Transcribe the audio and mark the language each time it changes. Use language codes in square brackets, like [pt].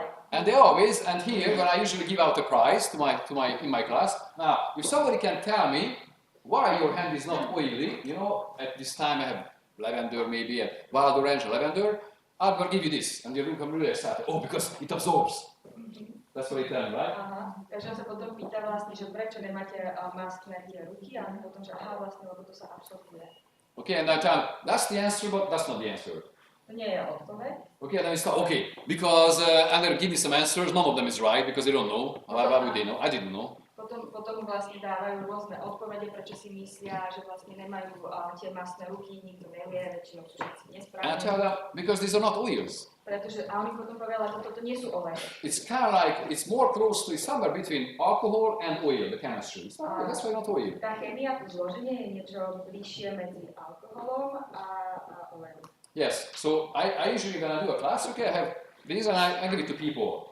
[en] And they always, and here when I usually give out the prize in my class, now if somebody can tell me why your hand is not oily, you know, at this time I have lavender maybe, and wild orange lavender, I'm going to give you this, and you're going to come really excited. Oh, because it absorbs. That's what they tell me, right? [sk] Takže on sa potom pýta vlastne, že prečo nemáte mastné tie ruky, a potom, že vlastne, lebo to sa absorbuje. [en] Okay, and I tell them, that's the answer, but that's not the answer. [sk] To nie je odpoveď. [en] Okay, then we start, okay, because, and they'll give me some answers, none of them is right, because they don't know. Why would they know? I didn't know. [sk] Potom vlastne dávajú rôzne odpovede, prečo si myslia, že vlastne nemajú tie mastné ruky, nikto nevie, väčšinou sú všetci nesprávni. [en] And I tell them, because these are not oils. [sk] Pretože, a oni potom povedali, že toto nie sú oleje. [en] It's kind of like, it's more close to somewhere between alcohol and oil, the chemistry. It's not, that's why not oil. [sk] Tá chémia, to zloženie je niečo bližšie medzi alkoholom a olejom. [en] Yes, so I usually when I do a class, okay, I have these and I give it to people.